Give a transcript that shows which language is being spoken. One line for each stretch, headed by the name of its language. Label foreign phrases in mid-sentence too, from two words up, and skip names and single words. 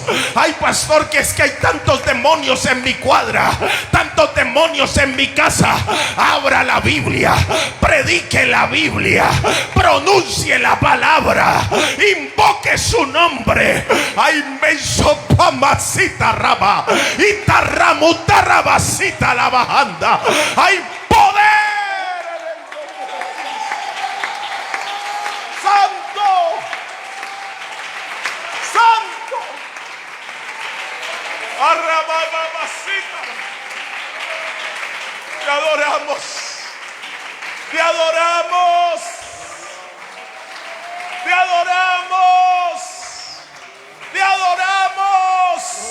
Spanish: Ay, pastor, que es que hay tantos demonios en mi cuadra, tantos demonios en mi casa. Abra la Biblia, predique la Biblia, pronuncie la palabra, invoque su nombre. Ay, menso pamasita raba y tarramuta rabasita la bajanda. Hay poder. Santo, arrabababasita. Te adoramos, te adoramos, te adoramos, te adoramos.